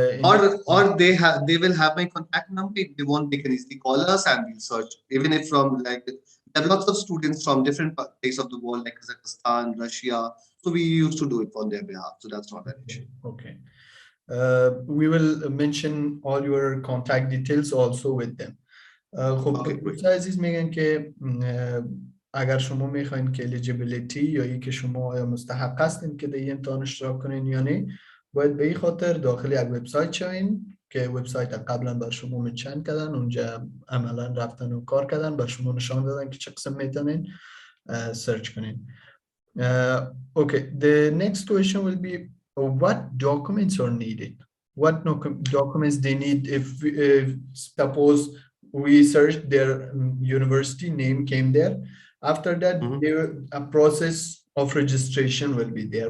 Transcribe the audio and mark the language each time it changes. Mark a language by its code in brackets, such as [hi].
[en] Or they will have my contact number. If they want, they can easily call us and we'll search. Even if from like there are lots of students from different places of the world, like Kazakhstan, Russia. So we used to do it on their behalf. So that's not an issue. Okay. We will mention all your contact details also with them. [fa] خب دوستان عزیز میگن که اگر شما میخواین که eligibility یا ای که شما آیا مستحق هستین که در این امتحان اشتراک کنین یا نه، باید به این خاطر داخل یک وبسایت شوین که وبسایت قبلا بر شما منشن کردن، اونجا عملا رفتن و کار کردن، بر شما نشان دادن که چه قسم میتونین سرچ کنین. [en] Okay, the next question will be what documents are needed? What documents they need if suppose we searched their university name came there. After that, a process of registration will be there.